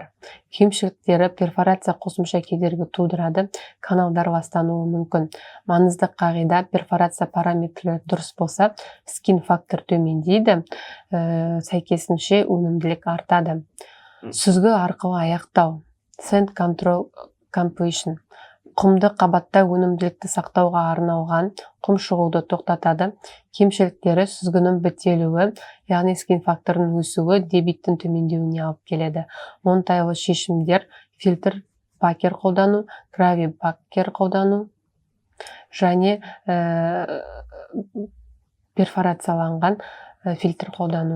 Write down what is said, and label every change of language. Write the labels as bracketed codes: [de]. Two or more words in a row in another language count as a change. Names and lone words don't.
[kk] Кемшіліктері: перфорация қосымша кедергі тудырады, каналдар ластануы мүмкін. Маңызды қағида: перфорация параметрлері дұрыс болса, іскен фактор төмендейді, сәйкесінше өнімділік артады. Сүзгі арқылы аяқтау. [en] Sand control completion. [kk] Құмды қабатта өнімділікті сақтауға арналған, құм шығуды тоқтатады. Кемшіліктері: сүзгінің бітелуі, яғни іскен факторының өсуі дебеттің төмендеуіне алып келеді. Оңтайлы шешімдер: фильтр пакер қолдану, грави пакер қолдану және перфорацияланған фильтр қолдану.